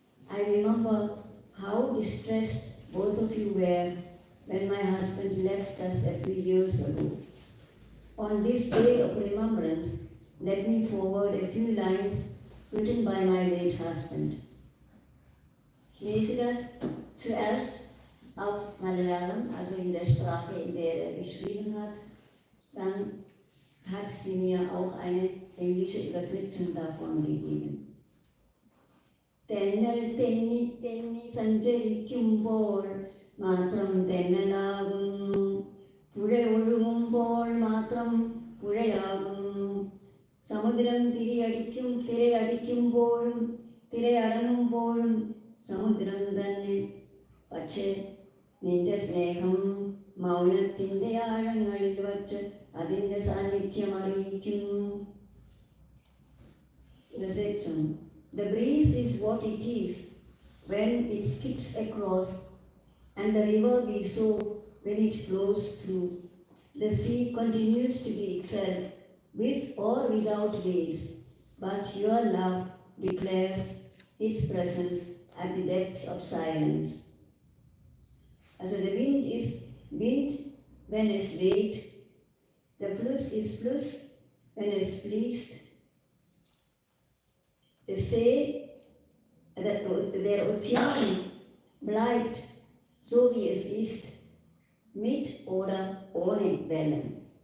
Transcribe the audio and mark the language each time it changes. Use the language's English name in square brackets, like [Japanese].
[English] I remember how distressed both of you were when my husband left us a few years ago. On this day of remembrance, let me forward a few lines written by my late husband. [German] Ich lese das zuerst auf Malayalam, also in der Sprache, in der er geschrieben hat. Dann hat sie mir auch eine englische Übersetzung davon gegeben. [Malayalam] Tennel tenni tenni സഞ്ചരിക്കുമ്പോൾ മാത്രം തെന്നലാകുന്നു, പുഴ ഒഴുകുമ്പോൾ മാത്രം പുഴയാകുന്നു, സമുദ്രം തിരയടിക്കുമ്പോഴും തിരയടങ്ങുമ്പോഴും സമുദ്രം തന്നെ. പക്ഷേ നിന്റെ സ്നേഹം മൗനത്തിൻ്റെ ആഴങ്ങളിൽ വച്ച് അതിൻ്റെ സാന്നിധ്യം അറിയിക്കുന്നു. [German] Übersetzung. [English] The breeze is what it is when it skips across, and the river we sow when it flows through. The sea continues to be itself, with or without waves, but your love declares its presence at the depths of silence. [German] Also der Wind ist Wind, wenn es weht, der Fluss ist Fluss, wenn es fließt. Der See, der Ozean bleibt so wie es ist, mit oder ohne Wellen.